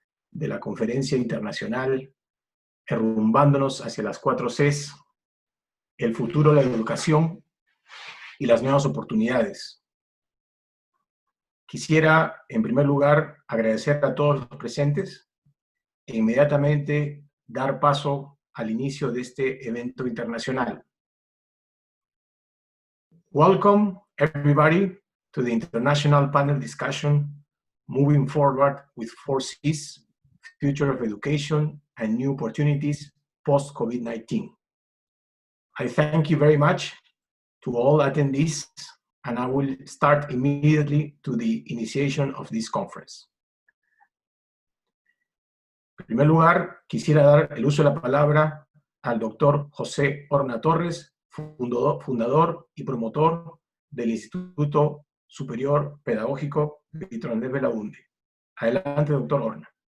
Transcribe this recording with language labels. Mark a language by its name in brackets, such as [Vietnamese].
[Spanish] de la Conferencia Internacional Enrumbandonos hacia las 4C's, el futuro de la educación y las nuevas oportunidades. Quisiera, en primer lugar, agradecer a todos los presentes e inmediatamente dar paso al inicio de este evento internacional. [English] Welcome, everybody, to the International Panel Discussion, Moving Forward with 4C's, Future of Education and New Opportunities Post-COVID-19. I thank you very much to all attendees, and I will start immediately to the initiation of this conference. [Spanish] En primer lugar, quisiera dar el uso de la palabra al doctor José Orna Torres, fundador y promotor del Instituto Superior Pedagógico Víctor Andrés Belaunde. Adelante, doctor Orna.